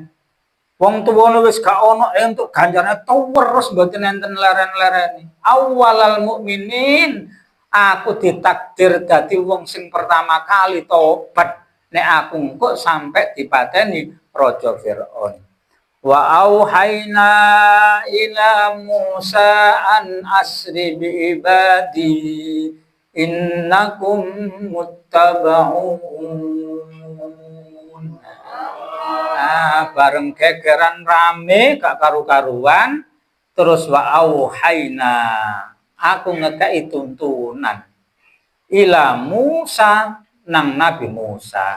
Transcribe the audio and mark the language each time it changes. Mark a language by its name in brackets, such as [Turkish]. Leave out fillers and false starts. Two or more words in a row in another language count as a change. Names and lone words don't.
[Javanese] Wong tuwane wis gak ono entuk ganjarane terus mboten enten leren-lereni. [Arabic] أول المؤمنين, [Javanese] aku ditakdir dadi wong sing pertama kali tobat. Nek aku engko sampai dipateni Raja Firaun. [Arabic] وأوحينا إلى موسى أن أسر بعبادي إنكم متبعون. [Javanese] Nah, bareng gegeran rame gak karu-karuan terus [Arabic] وأوحينا [Javanese] aku ngekei tuntunan [Arabic] إلى موسى [Javanese] nang Nabi Musa.